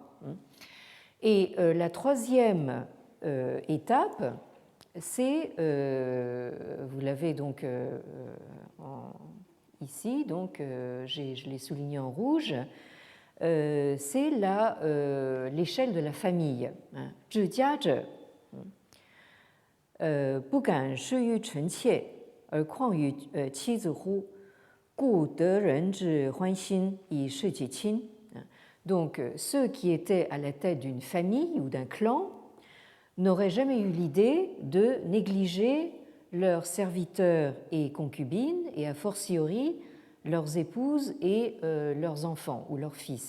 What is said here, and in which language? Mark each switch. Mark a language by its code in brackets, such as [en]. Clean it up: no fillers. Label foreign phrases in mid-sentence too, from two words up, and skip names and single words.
[fr] Et la troisième étape, c'est, vous l'avez donc ici, donc je l'ai souligné en rouge, c'est l'échelle de la famille. [lzh] 治家者不敢施于臣妾，而况于妻子乎？故得人之欢心以事其亲. [fr] Donc, ceux qui étaient à la tête d'une famille ou d'un clan n'auraient jamais eu l'idée de négliger leurs serviteurs et concubines, et a fortiori leurs épouses et leurs enfants ou leurs fils.